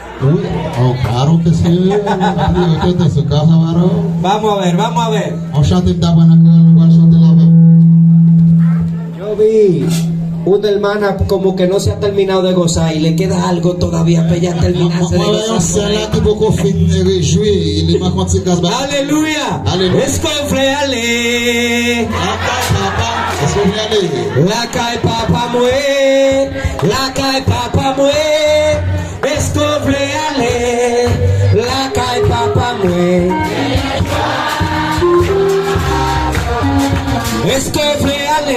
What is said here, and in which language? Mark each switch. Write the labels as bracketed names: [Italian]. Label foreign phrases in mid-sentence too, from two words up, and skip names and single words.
[Spanish] Vamos a ver. Yo vi una hermana como que no se ha terminado de gozar y le queda algo todavía para ella terminarse de gozar. Aleluya. Escofreale. La cae papa mue. Escofreale. La cae papa mue. Escofreale.